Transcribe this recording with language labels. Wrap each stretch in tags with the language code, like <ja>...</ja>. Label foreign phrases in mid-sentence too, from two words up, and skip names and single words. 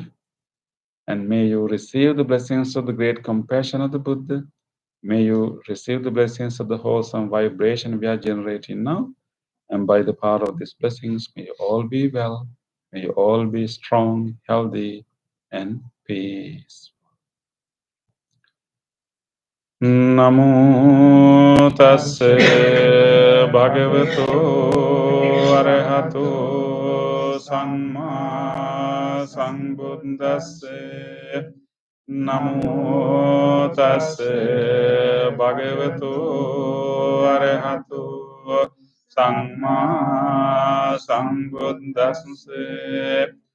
<en>And may you receive the blessings of the great compassion of the Buddha. May you receive the blessings of the wholesome vibration we are generating now. And by the power of these blessings, may you all be well. May you all be strong, healthy, and peaceful.</en> <pi>Namo tassa bhagavato arahato samma sambuddhassa. Namo tassa bhagavato arahato samma sambuddhassa.</pi>